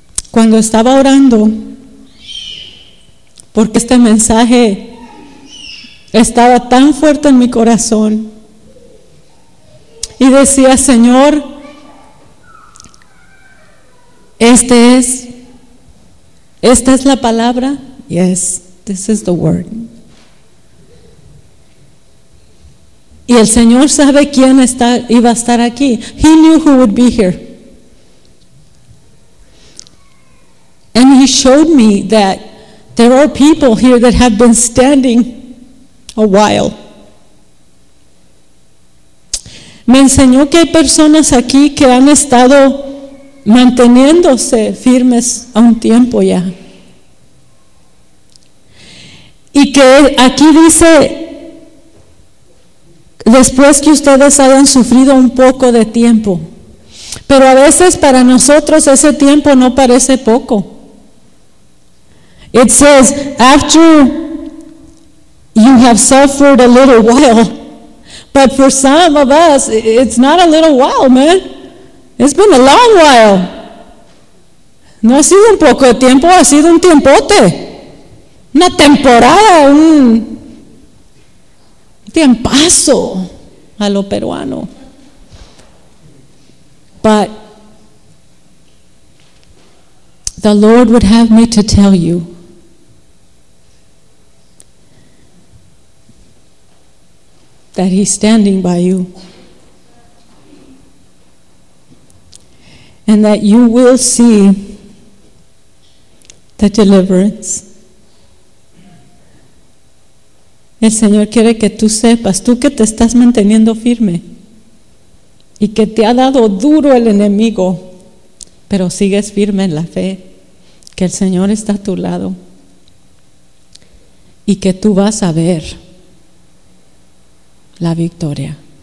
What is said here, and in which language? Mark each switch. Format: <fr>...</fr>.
<es>Cuando estaba orando, porque este mensaje estaba tan fuerte en mi corazón, y decía, Señor, esta es la palabra.</es> <en>Yes, this is the word.</en> <es>Y el Señor sabe quién iba a estar aquí.</es> <en>He knew who would be here. And He showed me that there are people here that have been standing a while.</en> <es>Me enseñó que hay personas aquí que han estado manteniéndose firmes a un tiempo ya. Y que aquí dice, después que ustedes hayan sufrido un poco de tiempo. Pero a veces para nosotros ese tiempo no parece poco.</es> <en>It says, after you have suffered a little while. But for some of us, it's not a little while, man. It's been a long while.</en> <es>No ha sido un poco de tiempo, ha sido un tiempote. Una temporada, un tiempazo. a lo peruano.</es> <en>But the Lord would have me to tell you that He's standing by you, and that you will see the deliverance.</en> <es>El Señor quiere que tú sepas, tú que te estás manteniendo firme y que te ha dado duro el enemigo, pero sigues firme en la fe, que el Señor está a tu lado y que tú vas a ver la victoria.</es>